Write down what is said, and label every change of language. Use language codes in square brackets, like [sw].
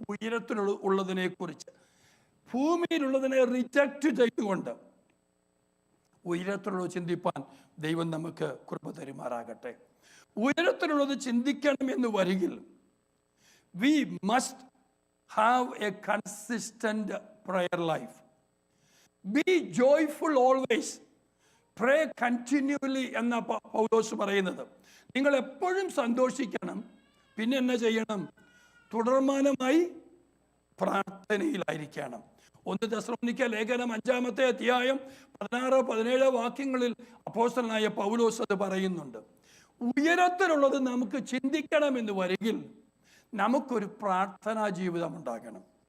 [ml] ഉയരത്തിലുള്ളതിനെ കുറിച്ച്, ഭൂമിയിലുള്ളതിനെ റിജക്റ്റ് ചെയ്തുകൊണ്ട് ഉയരത്തിലുള്ളത് ചിന്തിപ്പാൻ ദൈവം നമുക്ക് കൃപ തരുമാറാകട്ടെ. ഉയരത്തിലുള്ളത് ചിന്തിക്കണം എന്ന് വരികിൽ [en] We must have a consistent prayer life. Be joyful always. Pray continually [ml] എന്ന പൗലോസ് പറയുന്നത്. നിങ്ങൾ എപ്പോഴും സന്തോഷിക്കണം. പിന്നെ എന്നാ ചെയ്യണം? തുടർമാനമായി പ്രാർത്ഥനയിലായിരിക്കണം. 1 തെസ്സലോനിക്ക ലേഖനം 5-ാമത്തെ അധ്യായം 16-17 വാക്യങ്ങളിൽ അപ്പോസ്തലനായ പൗലോസ് അത് പറയുന്നുണ്ട്. ഉയരത്തിലുള്ളത് നമുക്ക് ചിന്തിക്കണമെന്ന് വരികിൽ നമുക്കൊരു പ്രാർത്ഥനാ ജീവിതം ഉണ്ടാകണം.